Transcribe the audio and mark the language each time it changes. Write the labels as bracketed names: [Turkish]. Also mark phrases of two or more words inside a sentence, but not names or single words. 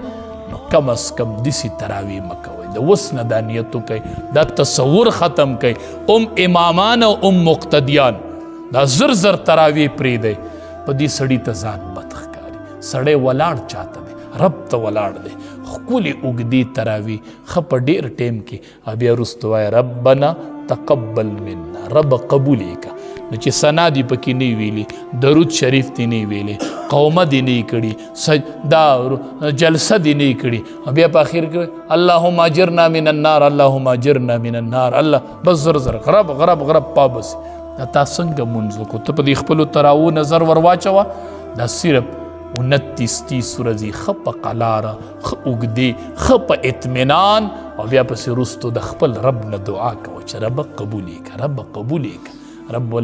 [Pashto] نو کم از کم داسې تراوی مه کوئ، د وس نه دا نیت وکئ، دا تصور ختم کئ. امامان او مقتدیان دا زر زر تراوی پرېږدئ، په دې سړي ته ځان بد ښکاري. سړی ولاړ چاته دی؟ رب ته ولاړ دی. ښکلې اوږدې تراوی ښه په ډېر ټیم کې بیا وروسته وایه [Arabic] ربنا تقبل منا، [Pashto] رب قبول یې که. نو چې ثنا دې پکې نه ویلي، درود شریف دې نه ویلي، قومه دې نه کړي، دا جلسه دې نه کړي، بیا په اخر کې [Arabic] اللهم اجرنا من النار، اللهم اجرنا من النار، [Pashto] الله بس زر زر غرب غرب غرب پابس. دا تا څنګه منځ وکړو؟ ته په دې خپلو تراوو نظر ور واچوه. دا صرف 29 ورځې ښه په قلاره، ښه اوږدې، ښه په اطمینان، او بیا پسې وروستو د خپل رب نه دعا کوه چې رب قبول یې که، رب قبول یې که.